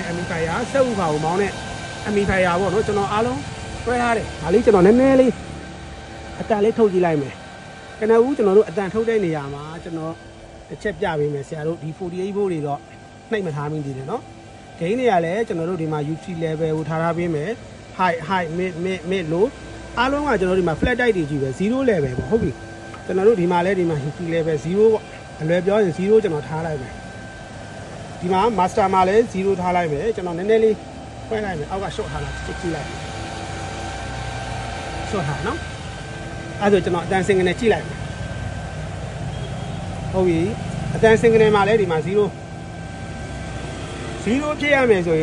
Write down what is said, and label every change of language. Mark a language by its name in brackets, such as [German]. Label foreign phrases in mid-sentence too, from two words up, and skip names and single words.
[Burmese] amplifier စက်ဥပါကိုမောင်းတဲ့ amplifier ပေါ့နော်ကျွန်တော်အားလုံးတွဲထားတယ်ဒါလေးကျွန်တော်နည်းနည်းလေးအတန်လေးထုတ်ကြည့်လိုက်မယ်ကနဦး ကျွန်တော်တို့အတန်ထုတ်တဲ့နေရာမှာကျွန်တော်တစ်ချက်ပြပေးမယ်ဆရာတို့ဒီ48 volt တွေတော့နှိပ်မထားမိသေးတယ်နော်ဂိမ်းတွေကလည်းကျွန်တော်တို့ဒီမှာ [English] UT level [Burmese] ကိုထားပေးမယ် [English] high mid low [Burmese] အားလုံးကကျွန်တော်တို့ဒီမှာ [English] flat type [Burmese] တွေကြီးပဲ0 level ပေါ့ဟုတ်ပြီကျွန်တော်တို့ဒီမှာလည်းဒီမှာ [English] UT level [Burmese] 0ပေါ့အလွယ်ပြောရင်0ကျွန်တော်ထားလိုက်မယ်ဒီမှာ master မှာလည်း0ထားလိုက်မယ်ကျွန်တော်နည်းနည်းလေးဖွင့်လိုက်မယ်အောက်က short ထားလိုက်ကြည့်လိုက် short ထားနော်အဲ့ဒါကျွန်တော်အတန်စင်ကနေကြည့်လိုက်မယ်ဟုတ်ပြီအတန်စင်ကနေမှာလည်းဒီမှာ0ဖြစ်ရမယ်ဆို